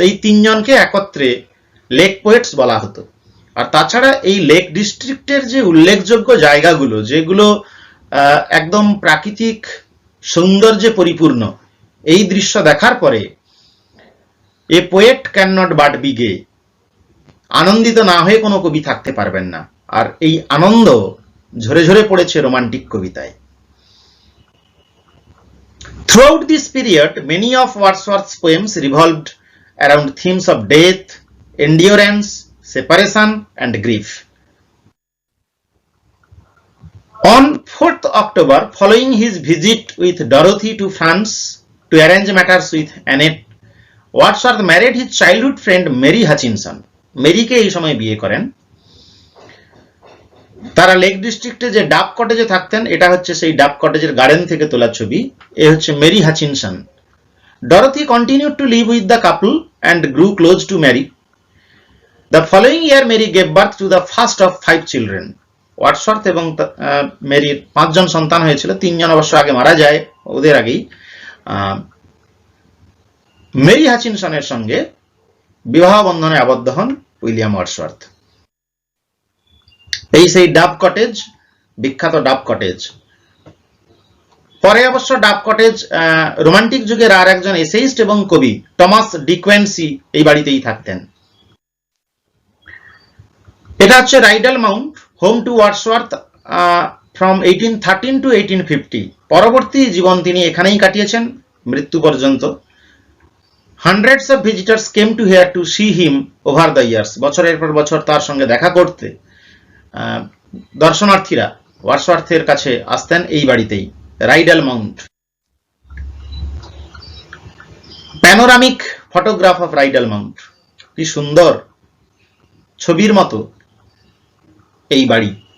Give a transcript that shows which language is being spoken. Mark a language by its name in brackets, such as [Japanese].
[Bangla] এই 3 জনকে একত্রে লেক পোয়েটস বলা হতো। আর তাছাড়া এই লেক ডিস্ট্রিক্টের যে উল্লেখযোগ্য জায়গাগুলো, যেগুলো একদম প্রাকৃতিক সৌন্দর্যে পরিপূর্ণ, এই দৃশ্য দেখার পরে [English] a poet can not but be gay, [Bangla] আনন্দিত না হয়ে কোনো কবি থাকতে পারবেন না। আর এই আনন্দ ঝরে ঝরে পড়েছে রোমান্টিক কবিতায়। [English] Throughout this period, many of Wordsworth's poems revolved around themes of death, endurance, separation, and grief. On 4th October, following his visit with Dorothy to France to arrange matters with Annette, Wordsworth married his childhood friend Mary Hutchinson. [Bangla] মেরিকে এই সময় বিয়ে করেন। তারা lake ডিস্ট্রিক্টে যে ডাব কটেজে থাকতেন, এটা হচ্ছে সেই ডাব কটেজের গার্ডেন থেকে তোলা ছবি। এ হচ্ছে Mary Hutchinson. [English] Dorothy continued to live with the couple and grew close to Mary. The following year Mary gave birth to the first of 5 children. [Bangla] Wordsworth এবং মেরির 5 জন সন্তান হয়েছিল, 3 জন অবশ্য আগে মারা যায়, ওদের আগেই। মেরি হাচিনসনের সঙ্গে বিবাহ বন্ধনে আবদ্ধ হন উইলিয়াম ওয়ার্ডসওয়ার্থ। এই সেই ডাব কটেজ, বিখ্যাত ডাব কটেজ। পরে অবশ্য ডাব কটেজ রোমান্টিক যুগের আর একজন এসেইস্ট এবং কবি টমাস ডিকুয়েন্সি এই বাড়িতেই থাকতেন। এটা হচ্ছে [English] Rydal Mount, home to Wordsworth from 1813 to 1850। [Bangla] পরবর্তী জীবন তিনি এখানেই কাটিয়েছেন মৃত্যু পর্যন্ত। [English] Hundreds of visitors came to here to see him over the years. [Bangla] বছরের পর বছর তার সঙ্গে দেখা করতে দর্শনার্থীরা ওয়ার্ডসওয়ার্থের কাছে আসতেন এই বাড়িতেই, রাইডাল Mount. [English] panoramic photograph of Rydal Mount, [Bangla] কি সুন্দর ছবির মতো এই বাড়ি।